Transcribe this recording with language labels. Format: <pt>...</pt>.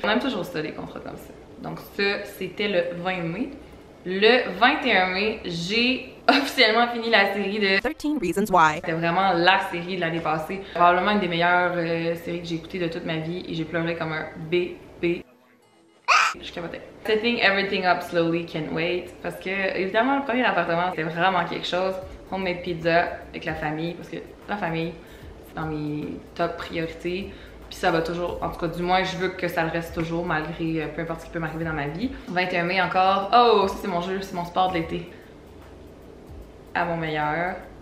<fr>On aime toujours ça, les contrats comme ça. Donc ça, c'était le 20 mai. Le 21 mai, j'ai officiellement fini la série de 13 Reasons Why. C'était vraiment la série de l'année passée. Probablement une des meilleures séries que j'ai écoutées de toute ma vie et j'ai pleuré comme un bébé. Je capotais.</fr> <en>Setting everything up slowly, can't wait.</en> <fr>Parce que, évidemment, le premier appartement, c'était vraiment quelque chose.</fr> <en>Homemade pizza</en> <fr>avec la famille, parce que la famille, c'est dans mes top priorités. Puis ça va toujours, en tout cas, du moins, je veux que ça le reste toujours, malgré peu importe ce qui peut m'arriver dans ma vie. 21 mai encore. Oh, ça c'est mon jeu, c'est mon sport de l'été. À mon meilleur.</fr>